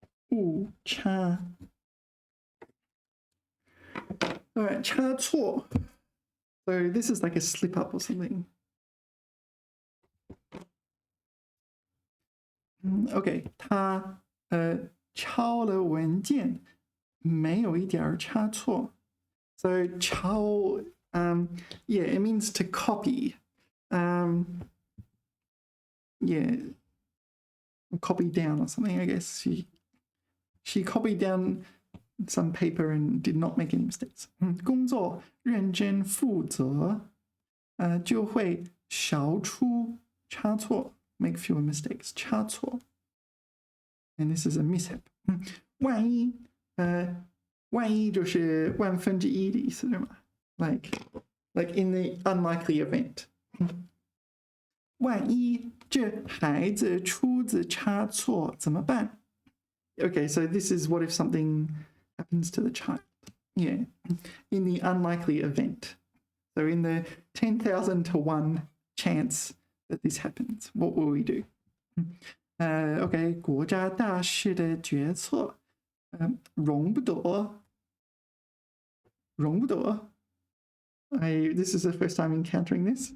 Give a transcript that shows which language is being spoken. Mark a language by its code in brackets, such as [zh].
[en] All right, 差错. So this is like a slip up or something. [zh] Okay, 他抄了文件，没有一点差错。 [en] So 抄 yeah, it means to copy. Yeah, copy down or something, I guess. She copied down some paper and did not make any mistakes. [zh] 工作认真负责，就会少出差错 [en] make fewer mistakes. 差错 and this is a mishap. [zh] 万一就是1/1的意思，对吗？ [en] like in the unlikely event. [zh] 万一这孩子出子差错怎么办? [en] Okay, so this is what if something happens to the child. Yeah, in the unlikely event. So in the 10,000 to 1 chance that this happens, what will we do? Okay, [zh] 国家大事的决策容不得 [en] This is the first time encountering this.